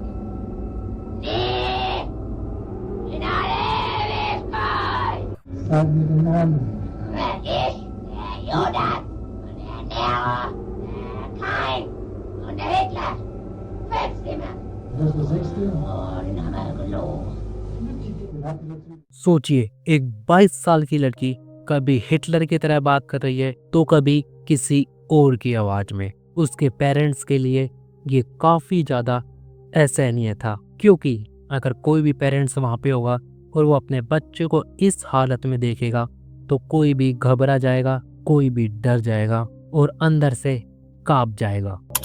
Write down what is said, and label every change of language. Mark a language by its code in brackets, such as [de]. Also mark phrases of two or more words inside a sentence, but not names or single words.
[de] Nie! In alle Ewigkeit! Sag mir den Namen. Ich, der Judas und der Nero, der Kain und der Hitler. Fünf Zimmer. Das ist der sechste. Oh, den haben wir gelogen. Den habt ihr natürlich. [hi] सोचिए, एक 22 साल की लड़की कभी हिटलर की तरह बात कर रही है तो कभी किसी और की आवाज में। उसके पेरेंट्स के लिए ये काफी ज्यादा असहनीय था, क्योंकि अगर कोई भी पेरेंट्स वहां पे होगा और वो अपने बच्चे को इस हालत में देखेगा तो कोई भी घबरा जाएगा, कोई भी डर जाएगा और अंदर से कांप जाएगा।